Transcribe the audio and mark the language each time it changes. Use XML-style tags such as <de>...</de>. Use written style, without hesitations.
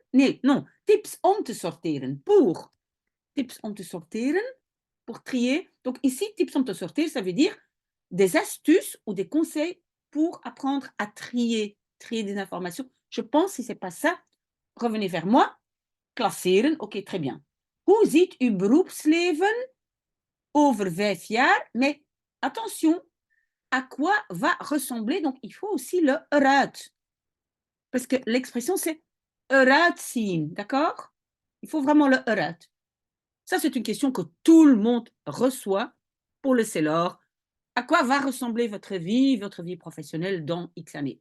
<nl>Nee, non, tips om te sorteren.</nl> <fr>Pour.</fr> <nl>Tips om te sorteren,</nl> <fr>pour trier. Donc ici,</fr> <nl>tips om te sorteren,</nl> <fr>ça veut dire des astuces ou des conseils pour apprendre à trier, trier des informations. Je pense, si c'est pas ça, revenez vers moi. Klasseren, ok, très bien.</fr> <nl>Hoe ziet uw beroepsleven over 5 jaar?</nl> <fr>Mais attention, à quoi va ressembler? Donc, il faut aussi le eruit. Parce que l'expression, c'est</fr> <nl>eruit zien,</nl> <fr>d'accord? Il faut vraiment le eruit. Ça, c'est une question que tout le monde reçoit pour le CELOR. À quoi va ressembler votre vie professionnelle dans X années?</fr>